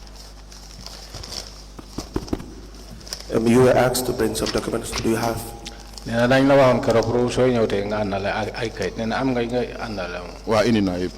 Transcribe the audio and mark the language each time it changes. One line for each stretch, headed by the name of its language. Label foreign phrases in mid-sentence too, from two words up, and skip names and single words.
English: You were asked to bring some documents. Do you have?
Wolof: nena dañ la waxoon keroog pour sooy ñëw tey nga àndale ay kayit nena am nga àndale moom. waa indi naa yëpp.